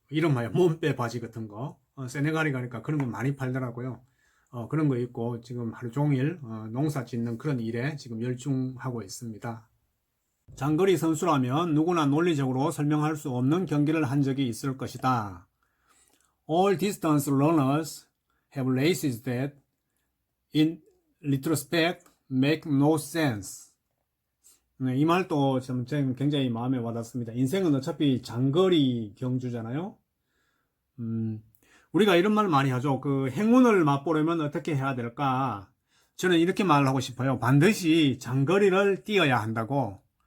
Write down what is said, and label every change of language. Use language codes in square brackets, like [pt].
[ko] 이름하여 몸빼 바지 같은 거. 세네갈이 가니까 그런 거 많이 팔더라고요. 그런 거 입고 지금 하루 종일 농사 짓는 그런 일에 지금 열중하고 있습니다. 장거리 선수라면 누구나 논리적으로 설명할 수 없는 경기를 한 적이 있을 것이다. [en] All distance runners have races that, in retrospect, make no sense. [ko] 네, 이 말도 좀 굉장히 마음에 와닿습니다. 인생은 어차피 장거리 경주잖아요. 우리가 이런 말 많이 하죠. 그 행운을 맛보려면 어떻게 해야 될까? 저는 이렇게 말하고 싶어요. 반드시 장거리를 뛰어야 한다고.